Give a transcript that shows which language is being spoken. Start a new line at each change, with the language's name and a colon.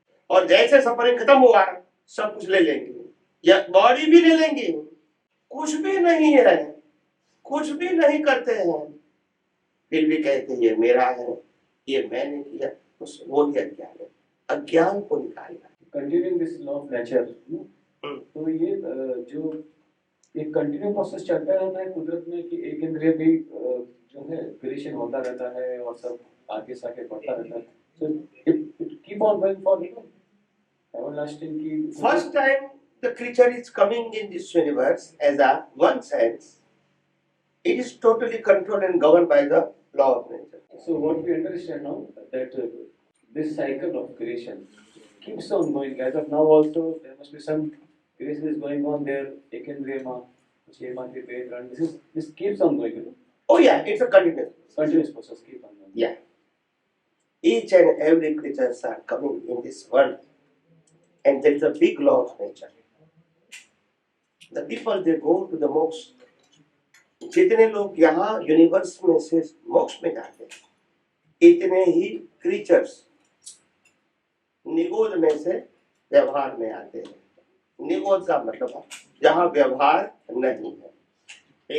Hindi: और जैसे सफरिंग खत्म हुआ सब कुछ ले लेंगे, या बॉडी भी ले लेंगे, कुछ भी नहीं है, कुछ भी नहीं करते हैं, फिर भी कहते हैं ये मेरा है, ये मैंने किया। वो भी अज्ञान है। अज्ञान को निकालना।
English: continuing this law of nature,
Hindi: तो ये जो एक कंटिन्यू प्रोसेस चलता रहता है कुदरत में कि एक इंद्रिय भी जो है क्रिएशन होता रहता है और सब आगे से आगे बढ़ता रहता है।
English: So it keep on going for everlasting. First time the creature is coming in this universe as a one sense, it is totally controlled and governed by the law of nature. So what we understand now that this cycle of creation keeps on going. As of now also there must be some creation is going on there. Ekendriyama, Chemati, Vedran. This keeps on going. Oh yeah, it's a continuous process. Keep on going. Yeah. Each and every creatures are coming in this world, and there is a big law of nature. The people they go to the moksha.
Hindi: जितने लोग यहाँ universe में से मोक्ष में जाते हैं इतने ही क्रीचर्स निगोज में से व्यवहार में आते हैं। निगोज का मतलब जहां व्यवहार नहीं है।